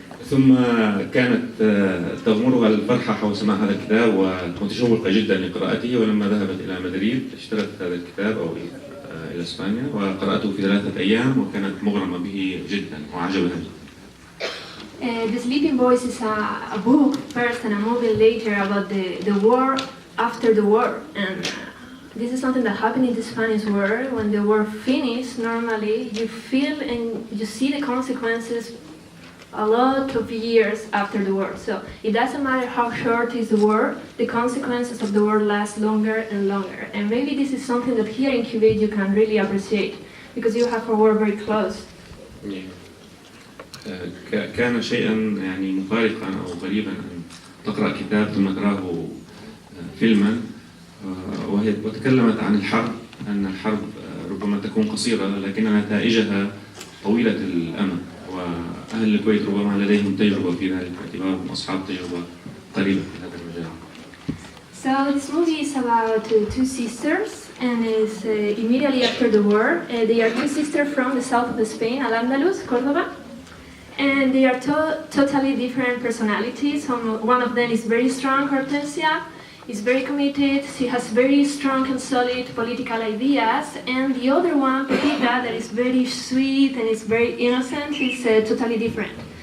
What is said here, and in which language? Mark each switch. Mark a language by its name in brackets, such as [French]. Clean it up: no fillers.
[Arabic] ثم كانت تغمرها الفرحة حول سماع هذا الكتاب ومتشوقة جدا لقراءته، ولما ذهبت إلى مدريد اشترت هذا الكتاب أو إلى إسبانيا وقرأته في 3 أيام وكانت مغرمة به جدا وعجبها جدا. [English] The Sleeping Boys is a book first and a movie later about the war after the war. And this is something that happened in the Spanish world. When the war finished, normally you feel and you see the consequences a lot of years after the war. So it doesn't matter how short is the war, the consequences of the war last longer and longer. And maybe this is something that here in Kuwait you can really appreciate because you have a war very close. [Arabic] كان شيئا يعني مفارقا أو غريبا أن تقرأ كتاب ثم تراه فيلما، وتكلمت عن الحرب، أن الحرب ربما تكون قصيرة لكن نتائجها طويلة الأمد، وأهل الكويت ربما لديهم تجربة في ذلك باعتبارهم أصحاب تجربة قريبة في هذا المجال. [English] So this movie is about 2 sisters and is immediately after the war. They are 2 sisters from the south of Spain, Al-Andalus, Córdoba. And they are totally different personalities. One of them is very strong, Hortensia, is very committed, she has very strong and solid political ideas, and the other one, Pepita, that is very sweet and is very innocent, is totally different.